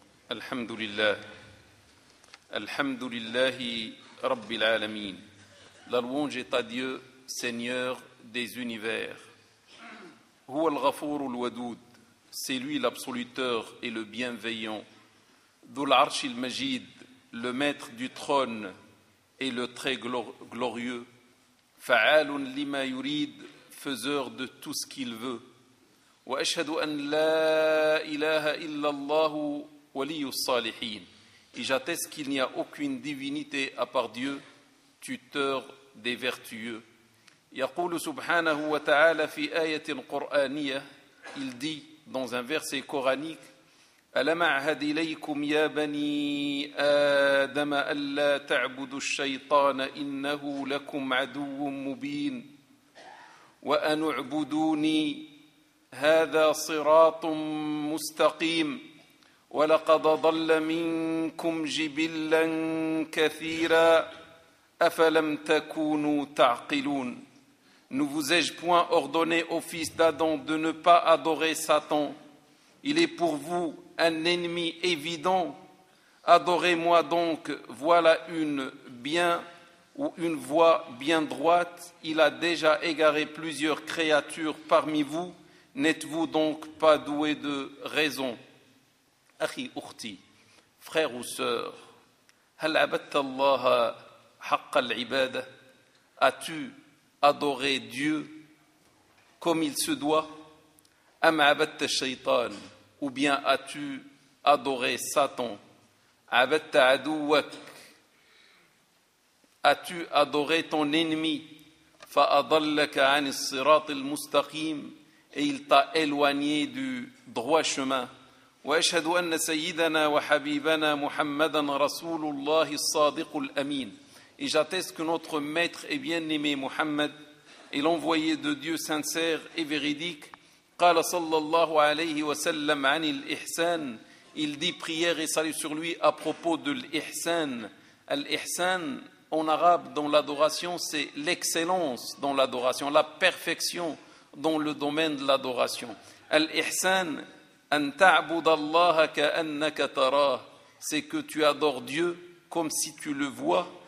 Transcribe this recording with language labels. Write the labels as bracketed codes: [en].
[ar] الحمد لله، الحمد لله رب العالمين. [fr] La louange est à Dieu, Seigneur des univers. [ar] هو الغفور الودود. [fr] C'est lui l'absoluteur et le bienveillant. [ar] ذو العرش المجيد. [fr] Le maître du trône et le très glorieux. [ar] فعال لما يريد. [fr] Faiseur de tout ce qu'il veut. [ar] وأشهد أن لا إله إلا الله ولي الصالحين. [fr] Et j'atteste qu'il n'y a aucune divinité à part Dieu, tuteur des vertueux. [ar] يقول سبحانه وتعالى في آية قرآنية. [fr] Il dit dans un verset coranique: [ar] ألم أعهد إليكم يا بني آدم ألا تعبدوا الشيطان إنه لكم عدو مبين وأن اعبدوني هذا صراط مستقيم ولقد ضل منكم جبلا كثيرا أفلم تكونوا تعقلون. [fr] Ne vous ai-je point ordonné, ô fils d'Adam, de ne pas adorer Satan? Il est pour vous un ennemi évident. Adorez-moi donc, voilà une voie bien droite. Il a déjà égaré plusieurs créatures parmi vous. N'êtes-vous donc pas doué de raison? [ar] Akhi ukhti, [fr] frère ou sœur, [ar] hal abadta Allah haqq al-ibada? [fr] As-tu adoré Dieu comme il se doit? [ar] Am abadta shaytan? [fr] Ou bien as-tu adoré Satan? [ar] Abadta aduwak? [fr] As-tu adoré ton ennemi? [ar] Fa adallaka an as-sirat al-mustaqim? [fr] Et il t'a éloigné du droit chemin. [ar] وأشهد أن سيدنا وحبيبنا محمدا رسول الله الصادق الأمين. [fr] Et j'atteste que notre maître et bien-aimé Muhammad est l'envoyé de Dieu sincère et véridique. [ar] قال صلى الله عليه وسلم عن الإحسان. [fr] Il dit prière et salut sur lui à propos de l'Ihsan. L'Ihsan en arabe dans l'adoration, c'est l'excellence dans l'adoration, la perfection dans le domaine de l'adoration. [ar] Al-Ihsan, an ta'bud Allah ka'annaka tarah, [fr] c'est que tu adores Dieu comme si tu le vois.